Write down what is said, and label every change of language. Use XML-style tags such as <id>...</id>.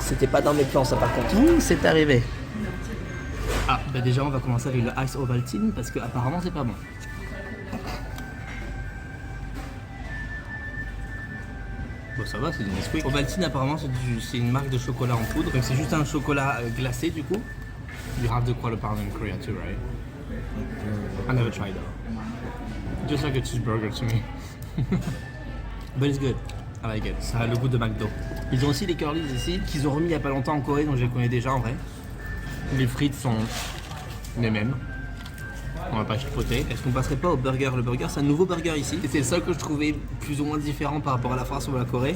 <fr>C'était pas dans mes plans, ça, par contre. Ouh, c'est arrivé. Ah, bah déjà, on va commencer avec le Ice Ovaltine parce que apparemment, c'est pas bon. Bon, ça va, c'est du Nesquik. Ovaltine, apparemment, c'est une marque de chocolat en poudre. Donc, c'est juste un chocolat glacé, du coup.</fr> <en>You have the quarter pound in Korea too, right? I never tried that. Just like a cheeseburger to me. But it's good. I like it.</en> <fr>Ça a le goût de McDo. Ils ont aussi des curlies ici, qu'ils ont remis il y a pas longtemps en Corée, donc je les connais déjà en vrai. Les frites sont les mêmes. On va pas chipoter. Est-ce qu'on passerait pas au burger? Le burger, c'est un nouveau burger ici. Et c'est le seul que je trouvais plus ou moins différent par rapport à la France ou à la Corée.</fr>